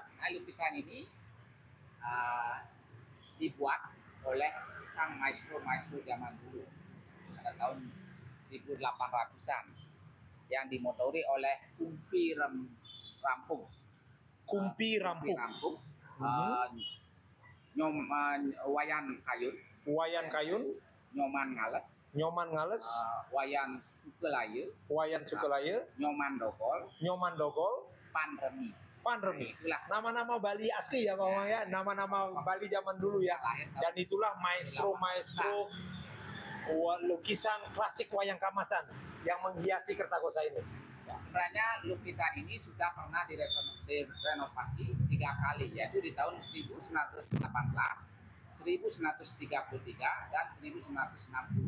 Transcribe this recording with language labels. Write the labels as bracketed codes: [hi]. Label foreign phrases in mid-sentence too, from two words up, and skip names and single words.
[id] Nah, lukisan ini dibuat oleh sang maestro zaman dulu pada tahun 1800-an yang dimotori oleh Kumpi Rampung. Kumpi Rampung. Wayan Kayun. Wayan Kayun. Nyoman Ngales. Nyoman Ngales. Wayan Sukelaya. Wayan Sukelaya. Nyoman Dogol. Nyoman Dogol. Panremi. Panremi. Nama-nama Bali asli ya Pak ya. Nama-nama Bali zaman dulu ya. Dan itulah maestro lukisan klasik wayang kamasan yang menghiasi Kertakosa ini. Sebenarnya lukisan ini sudah pernah direnovasi 3 kali, yaitu di tahun 1918, 1933, dan 1960.